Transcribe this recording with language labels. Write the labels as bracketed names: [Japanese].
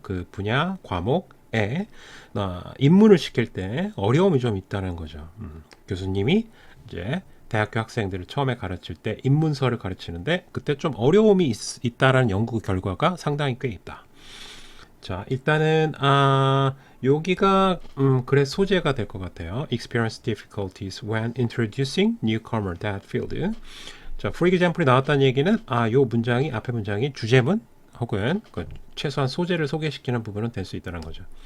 [Korean] 그 분야, 과목에 입문을 시킬 때 어려움이 좀 있다는 거죠. 교수님이 이제 대학교 학생들을 처음에 가르칠 때 입문서를 가르치는데 그때 좀 어려움이 있다라는 연구 결과가 상당히 꽤 있다. 자, 일단은 여기가 글의 소재가 될 것 같아요. [English] Experience difficulties when introducing newcomer that field. [Korean] 자, [English] for example [Korean] 이 나왔다는 얘기는 요 문장이 앞에 문장이 주제문 혹은 최소한 소재를 소개시키는 부분은 될 수 있다는 거죠.